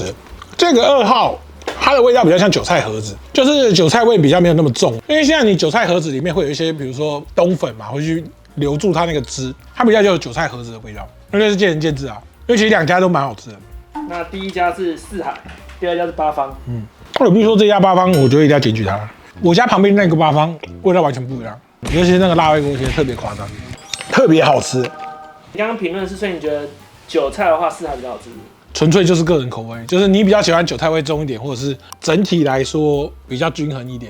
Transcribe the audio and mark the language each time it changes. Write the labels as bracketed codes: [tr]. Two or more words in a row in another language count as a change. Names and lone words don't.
[zh] 這個2號，它的味道比較像韭菜盒子，就是韭菜味比較沒有那麼重。因為現在你韭菜盒子裡面會有一些，比如說冬粉嘛，會去留住它那個汁，它比較就有韭菜盒子的味道。那就是見仁見智啊，因為其實2家都蠻好吃的。那第一家是四海，第二家是八方。我必須說這家八方，我覺得一定要檢舉它。我家旁邊那個八方味道完全不一樣，尤其是那個辣味鍋貼特別誇張，特別好吃。你剛剛評論是說你覺得韭菜的話四海比較好吃，純粹就是個人口味，就是你比較喜歡韭菜味重一點，或者是整體來說比較均衡一點。